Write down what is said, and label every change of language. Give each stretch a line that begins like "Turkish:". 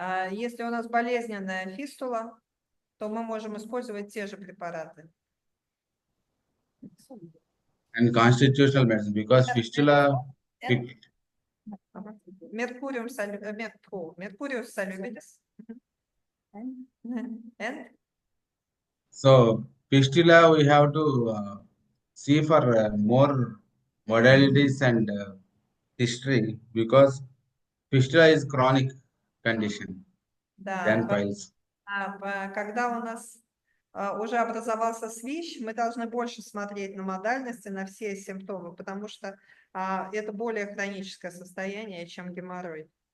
Russian: если у нас болезненная фистула, то мы можем использовать те же препараты.
English: And constitutional medicine, because fistula,
Russian: Меркуриум Меркуриус салюбилис.
English: And so fistula we have to see for more modalities and history, because fistula is chronic condition than
Russian: да,
English: piles.
Russian: когда у нас уже образовался свищ, мы должны больше смотреть на модальности, на все симптомы, потому что это более хроническое состояние, чем геморрой.